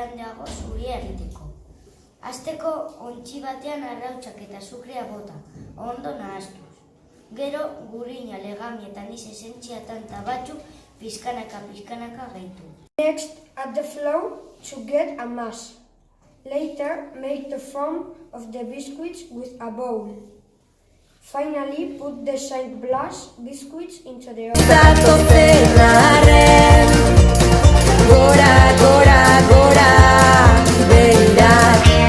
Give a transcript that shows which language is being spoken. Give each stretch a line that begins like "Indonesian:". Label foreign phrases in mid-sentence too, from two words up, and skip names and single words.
Basque: dago zuria egiteko. Hasteko ontzi batean arrautzak eta azukrea bota, ondo nahastuz. Gero gurina, legami eta anís esentzia tanta batzuk pizkanaka gehitu.
English: Next, add the flour to get a mass. Later, make the form of the biscuits with a bowl. Finally, put the Saint Blas biscuits into the oven.
Basque: Zatozen arren, gora, gora, gora, behirak.